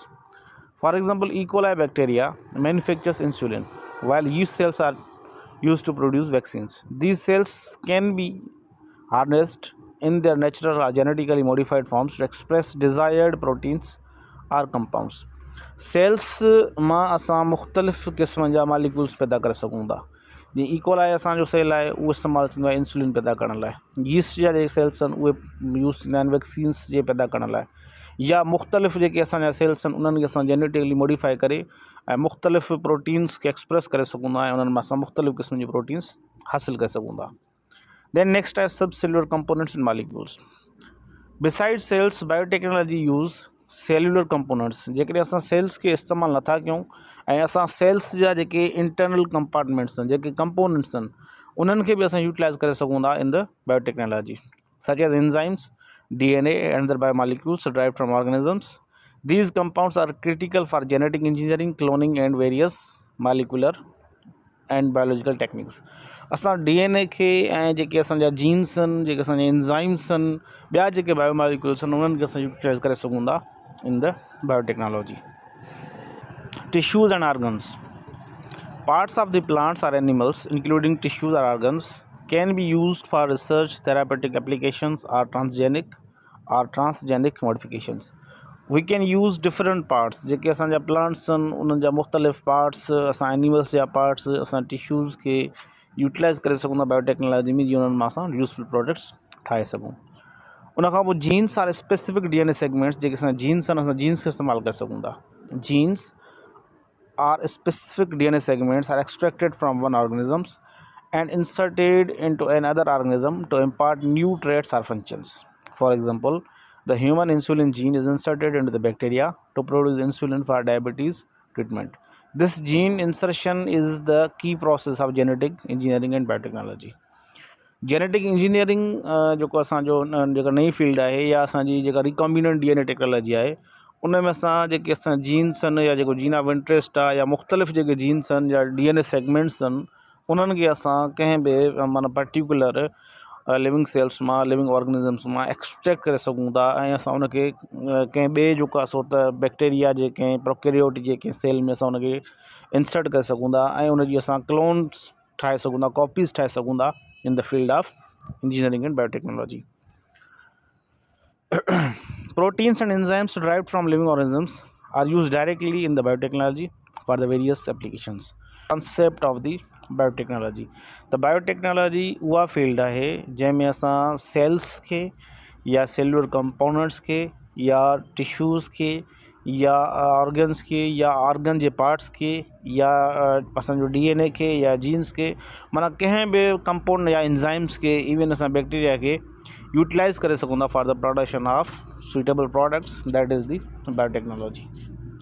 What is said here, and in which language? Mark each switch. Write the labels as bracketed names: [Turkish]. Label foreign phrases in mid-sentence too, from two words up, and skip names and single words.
[English] For example, E. coli bacteria manufactures insulin, while yeast cells are used to produce vaccines. These cells can be harnessed in their natural or genetically modified forms to express desired proteins or compounds. [Sindhi] सेल्स मां असां मुख़्तलिफ़ क़िस्मनि जा मालिक्यूल्स पैदा करे सघूं था. जीअं इकोलाई असांजो सेल आहे उहो इस्तेमालु थींदो आहे इंसुलिन पैदा करण लाइ, यीस्ट जा जेके सेल्स आहिनि उहे यूज़ थींदा आहिनि वैक्सीन्स जे पैदा करण लाइ, या मुख़्तलिफ़ जेके असांजा सेल्स आहिनि उन्हनि खे असां [English] genetically modify [Sindhi] करे ऐं मुख़्तलिफ़ प्रोटीन्स खे एक्सप्रेस करे सघूं था ऐं उन्हनि मां असां मुख़्तलिफ़ क़िस्म जी प्रोटीन्स हासिलु करे सघूं था। [English] then next आहे subcellular components and molecules। beside cells biotechnology use cellular components. [Sindhi] जेकॾहिं असां सेल्स खे इस्तेमालु नथा कयूं ऐं असां सेल्स जा जेके [English] internal compartments [Sindhi] आहिनि, जेके कंपोनेंट्स आहिनि, उन्हनि खे बि असां यूटिलाइज़ करे सघूं था [English] in the biotechnology, such as enzymes, DNA and other biomolecules derived from organisms. These compounds are critical for genetic engineering, cloning and various molecular and biological techniques. [Sindhi] असां DNA खे ऐं जेके असांजा जीन्स आहिनि, जेके असांजा एंजाइम्स आहिनि, ॿिया जेके बायोमोलिक्यूल्स आहिनि, उन्हनि खे असां यूटिलाइज़ करे सघूं था [English] in the biotechnology. Tissues and organs. Parts of the plants or animals, including tissues or organs, can be used for research, therapeutic applications, or transgenic modifications. We can use different parts, [Sindhi] जेके असांजा प्लांट्स आहिनि उन्हनि जा मुख़्तलिफ़ पार्ट्स, असां एनिमल्स जा पार्ट्स, असां टिश्यूज़ खे यूटिलाइज़ करे सघूं था बायोटेक्नोलॉजी में, जीअं उन्हनि मां असां [English] useful products [Sindhi] ठाहे सघूं। उनखां पोइ [English] genes are specific DNA segments, [Sindhi] जेके असां जीन्स आहिनि, असां जीन्स खे इस्तेमालु करे सघूं था। [English] genes are specific DNA segments are extracted from one organisms and inserted into another organism to impart new traits or functions. For example, the human insulin gene is inserted into the bacteria to produce insulin for diabetes treatment. This gene insertion is the key process of genetic engineering and biotechnology. [Sindhi] जेनेटिक इंजीनियरिंग जेको असांजो जेका नई फील्ड आहे या असांजी जेका [English] recombinant DNA technology [Sindhi] आहे, उन में असां जेके असां जीन्स आहिनि या जेको [English] gene of interest [Sindhi] आहे या मुख़्तलिफ़ जेके जीन्स आहिनि या DNA सेगमेंट्स आहिनि, उन्हनि खे असां कंहिं बि माना [English] particular living cells [Sindhi] मां, [English] living organisms [Sindhi] मां एक्सट्रैक्ट करे सघूं था ऐं असां उनखे कंहिं ॿिए जेको आहे सो त बैक्टीरिया जे कंहिं प्रोकैरियोट जे कंहिं सेल में असां उनखे इंसर्ट करे सघूं था ऐं उनजी असां क्लोन्स ठाहे सघूं था, कॉपीज़ ठाहे सघूं था [English] in the field of engineering and biotechnology. Proteins and enzymes derived from living organisms are used directly in the biotechnology for the various applications. Concept of the biotechnology. The biotechnology [Sindhi] उहा फील्ड आहे जंहिंमें असां सेल्स खे या [English] cellular components [Sindhi] खे या टिश्यूज़ खे या ऑर्गन्स के या ऑर्गन जे पार्ट्स के या असांजो DNA खे या जीन्स के, माना कंहिं बि कंपाउंड या एंजाइम्स के, इवन असां बैक्टीरिया के यूटिलाइज़ करे सघूं था [English] for the production of suitable products, that is the biotechnology.